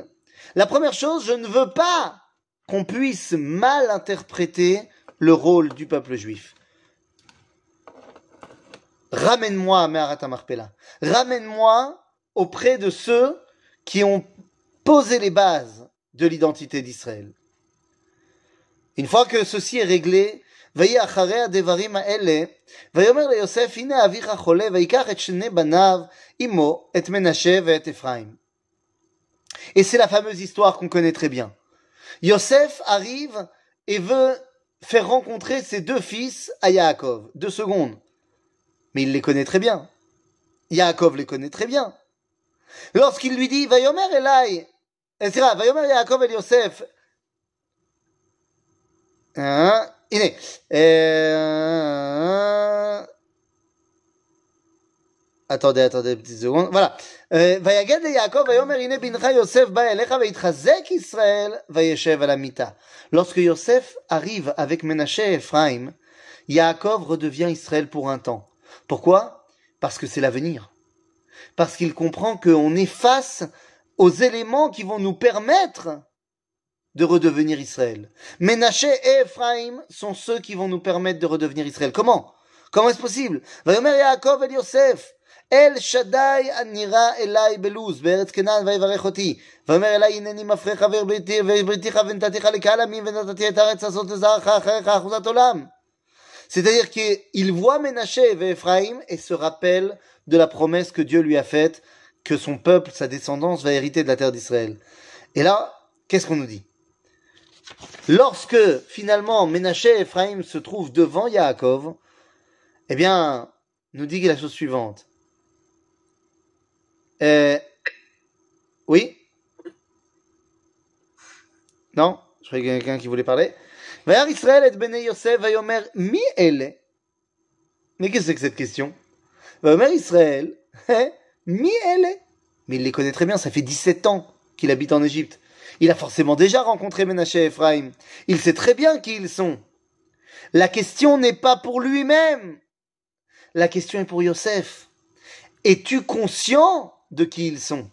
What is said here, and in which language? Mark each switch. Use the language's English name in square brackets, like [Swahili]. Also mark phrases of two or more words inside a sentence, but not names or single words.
[French] La première chose, je ne veux pas qu'on puisse mal interpréter le rôle du peuple juif. Ramène-moi à [Hebrew] מערת המכפלה. [French] Ramène-moi auprès de ceux qui ont posé les bases de l'identité d'Israël. Une fois que ceci est réglé, [Hebrew] ויהי אחרי הדברים האלה, ויאמר ליוסף, הנה אביך חולה, ויקח את שני בניו עמו, את מנשה ואת אפרים. [French] Et c'est la fameuse histoire qu'on connaît très bien. Yosef arrive et veut faire rencontrer ses 2 fils à Yaakov. 2 secondes. Mais il les connaît très bien. Yaakov les connaît très bien. Lorsqu'il lui dit, [Hebrew] ויאמר אליי, ויאמר יעקב אל יוסף, הנה, [French] attendez, petite seconde, voilà. [Hebrew] ויגד ליעקב ויאמר הנה בנך יוסף בא אליך ויתחזק ישראל וישב על המיטה. [French] Lorsque Yosef arrive avec Ménaché et Ephraim, Yaakov redevient Israël pour un temps. Pourquoi? Parce que c'est l'avenir. Parce qu'il comprend qu'on est face aux éléments qui vont nous permettre de redevenir Israël. Ménaché et Ephraim sont ceux qui vont nous permettre de redevenir Israël. Comment est-ce possible? [Hebrew] ויאמר יעקב אל יוסף אל שדי הנראה אליי בלוז בארץ כנען ויברך אותי ויאמר אליי הנני מפריך ובריתיך ונתתיך לקהל עמים ונתתי את הארץ הזאת לזרעך אחריך אחוזת עולם. [French] C'est-à-dire qu'il voit Ménaché et Ephraim et se rappelle de la promesse que Dieu lui a faite que son peuple, sa descendance va hériter de la terre d'Israël. Et là, qu'est-ce qu'on nous dit? Lorsque finalement Ménaché et Ephraim se trouvent devant Yaakov, eh bien, nous dit la chose suivante. Oui? Non? Je croyais qu'il y a quelqu'un qui voulait parler. [Hebrew] וירא ישראל את בני יוסף ויאמר מי אלה? [French] Mais qu'est-ce que c'est que cette question? [Hebrew] ויאמר ישראל, מי אלה? [French] Mais il les connaît très bien, ça fait 17 ans qu'il habite en Égypte. Il a forcément déjà rencontré Ménaché et Ephraim. Il sait très bien qui ils sont. La question n'est pas pour lui-même. La question est pour Yosef. Es-tu conscient de qui ils sont?